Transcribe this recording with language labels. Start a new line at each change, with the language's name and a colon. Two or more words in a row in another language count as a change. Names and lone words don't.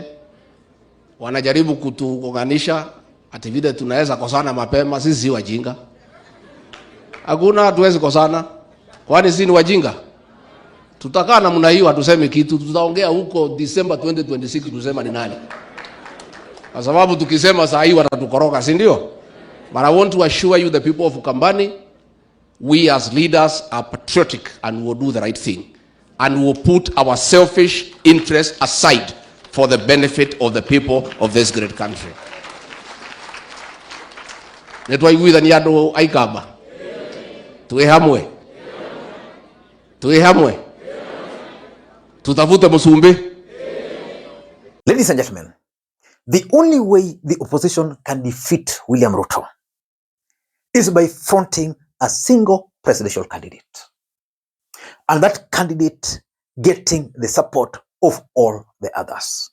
Swahili: Wanajaribu kutuunganisha ati vile tunaweza kosana mapema. Sisi si wajinga. Hakuna hatuwezi kosana. Kwani sisi ni wajinga? Tutakaa namna hiyo hatusemi kitu, tutaongea huko December 2026 tusema ni nani. Kwa sababu tukisema saa hii watatukoroka, si ndio?
English: But I want to assure you the people of Ukambani, we as leaders are patriotic and will do the right thing and will put our selfish interests aside for the benefit of the people of this great country.
Kamba: Nitwaiguithania andu aikamba twi hamwe tutafute musumbi.
English: Ladies and gentlemen, the only way the opposition can defeat William Ruto is by fronting a single presidential candidate, and that candidate getting the support of all the others.